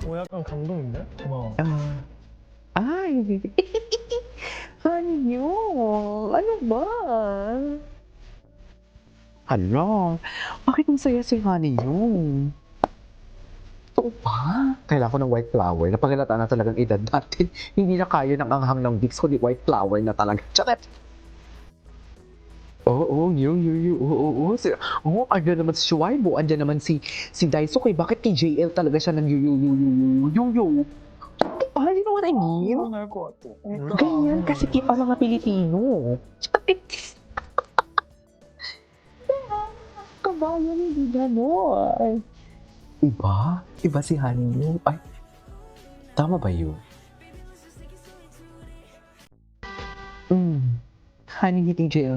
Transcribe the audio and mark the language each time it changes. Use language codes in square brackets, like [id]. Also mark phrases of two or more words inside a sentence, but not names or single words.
[ko] 약간 감동인데? 고마워. [tl] Ay, Hanyo, ano ba? Hala, bakit ang saya si Hanyo? Ito ba? Kailangan ko ng [en] white flower. [tl] Napaghalata na talagang edad natin. Hindi na kaya ng anghang ng Vicks, kundi [en] white flower [tl] na talaga. Charet! Oo, andyan naman si Shuaibo, andyan naman si Daisuke. Bakit kay JL talaga siya nang yo? [en] Ah, you know what I mean? [ko] 날 것 같아. [tl] Ganyan kasi kita mga Pilipino. Kabayan, hindi gano'n. Iba si Hanyo. Ay, tama ba yun? Honey ni TJ.